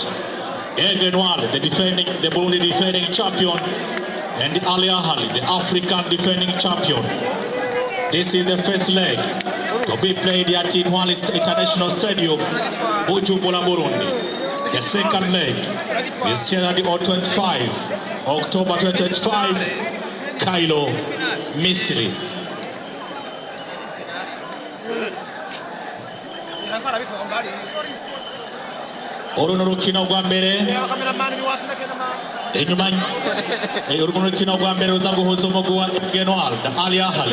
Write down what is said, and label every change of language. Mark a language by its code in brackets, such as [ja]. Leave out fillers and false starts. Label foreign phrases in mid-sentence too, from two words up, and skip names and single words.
[en] Egenwal, the Burundi defending champion, and Al Ahly, the African defending champion. This is the first leg to be played at Intwari International Stadium, Bujumbura, Burundi. The second leg is scheduled on 25 October 2025, Cairo, Misri. [rn] Oruno rukino rwa mbere inyuma uruno rukino rwa mbere ruza guhuza umugwi wa Egenwal na Al Ahly.